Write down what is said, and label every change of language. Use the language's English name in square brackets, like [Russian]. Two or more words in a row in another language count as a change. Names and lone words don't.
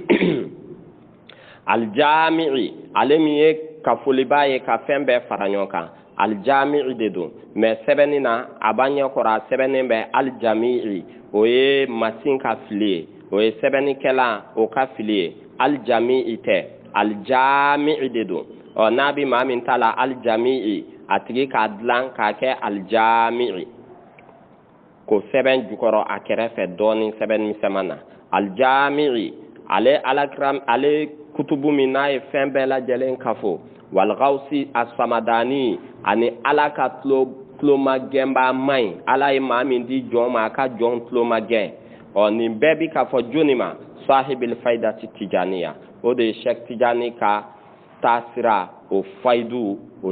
[Bambara] Al-Jami'i, ale min ye kafoliba ye ka fɛn bɛɛ fara ɲɔgɔn kan. Al-Jami'i de don, mais sɛbɛnni na a b'a ɲɛkɔrɔ a sɛbɛnnen bɛ Al-Jami'i, o ye masin ka fili ye, o ye sɛbɛnnikɛla o ka fili ye. Al-Jami'i tɛ, Al-Jami'i de don. N'a bi maa min t'a la Al-Jami'i, a tigi k'a dilan k'a kɛ Al-Jami'i. ko sɛbɛn jukɔrɔ a kɛrɛfɛ dɔɔni sɛbɛn misɛman na aljami'i ale alakram ale kutubu min n'a ye fɛn bɛɛ lajɛlen kafo walgausi asamadani ani ala ka tulomagɛnba maɲi ala ye maa min di jɔn ma a ka jɔn tulomagɛn nin bɛɛ bi ka fɔ joni ma [Arabic] صاحب الفيضة التجانية [Bambara] o de ye Sheikh Tijani ka taasira o faidu o